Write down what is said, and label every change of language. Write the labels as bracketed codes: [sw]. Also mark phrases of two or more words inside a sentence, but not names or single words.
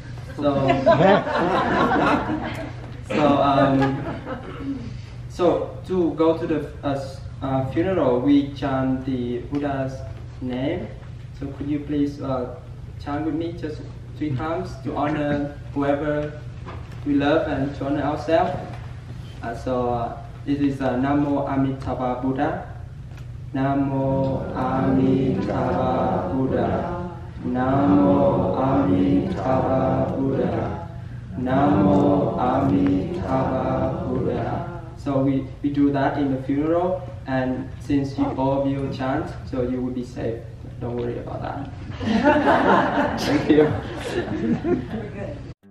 [en] So to go to the funeral, we chant the Buddha's name. So could you please chant with me just 3 times to honor whoever we love and to honor ourselves. This is [sa] Namo Amitabha Buddha. Namo Amitabha Buddha. Namo Amitabha Buddha. Namo Amitabha Buddha. [en] So we do that in the funeral, and since all of you chant, so you will be safe. Don't worry about that. Thank you.